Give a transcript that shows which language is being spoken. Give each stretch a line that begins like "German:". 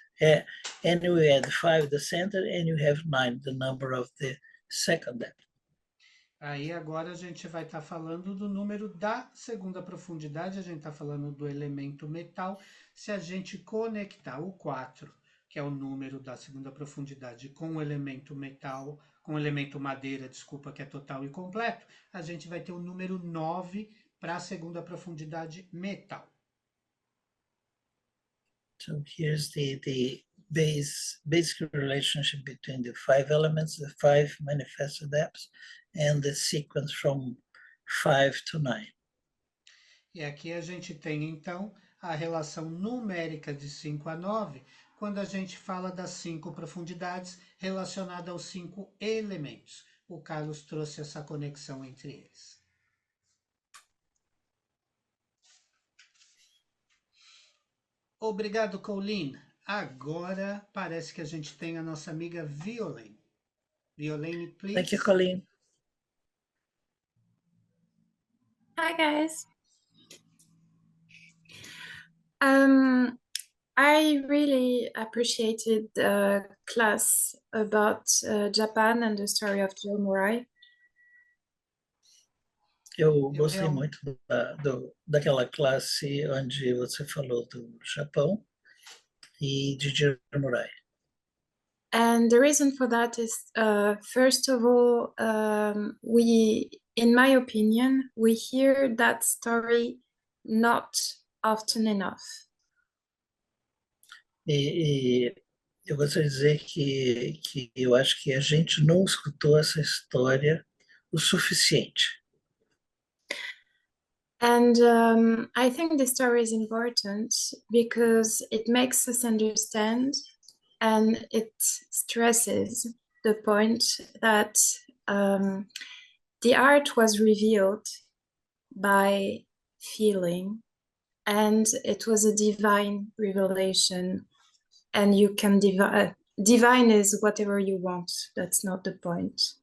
English: And we add 5 the center, and you have 9, the number of the second depth.
Portuguese: Aí agora a gente vai estar falando do número da segunda profundidade, a gente está falando do elemento metal. Se a gente conectar o 4, que é o número da segunda profundidade, com o elemento metal, com o elemento madeira, desculpa, que é total e completo, a gente vai ter o número 9 para a segunda profundidade metal.
English: So here's the basic relationship between the 5 elements, the 5 manifested depths, and the sequence from 5 to 9.
Portuguese: E aqui a gente tem, então, a relação numérica de 5 a 9, quando a gente fala das 5 profundidades relacionadas aos 5 elementos. O Carlos trouxe essa conexão entre eles. Obrigado, Colleen. Agora parece que a gente tem a nossa amiga Violaine.
English: Violaine, please. Thank you, Colleen. Hi guys. I really appreciated the class about Japan and the story of Joe Murai.
Portuguese: Eu gostei muito daquela classe onde você falou do Japão e de Jiro Murai.
English: And the reason for that is, first of all, in my opinion, we hear that story not often enough.
Portuguese: E eu gostaria de dizer que eu acho que a gente não escutou essa história o suficiente.
English: And I think the story is important because it makes us understand, and it stresses the point that the art was revealed by feeling, and it was a divine revelation, and you can divine is whatever you want, that's not the point.